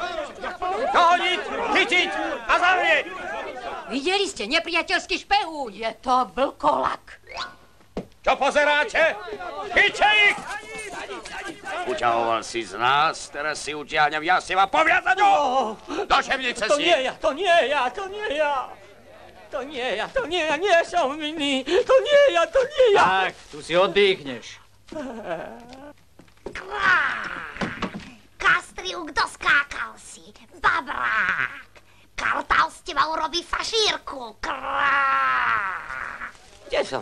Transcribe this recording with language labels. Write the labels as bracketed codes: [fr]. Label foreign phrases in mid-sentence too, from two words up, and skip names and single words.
[sk] Dohodiť, chytiť a zavrieť! Videli ste, nepriateľský špehún. Je to vlkolak. Čo pozeráte? Chyťte ich! Uťahoval si z nás, teraz si utiahnem ja s teba poviazať ho! Do šemnice si! To nie ja, to nie ja, to nie ja. To nie ja, to nie ja, nie som vinný. To nie ja, to nie ja. Tak, tu si oddychneš. Kastriuk, doskákal si. Babrák. Kartal z teba urobí fašírku. Kde som?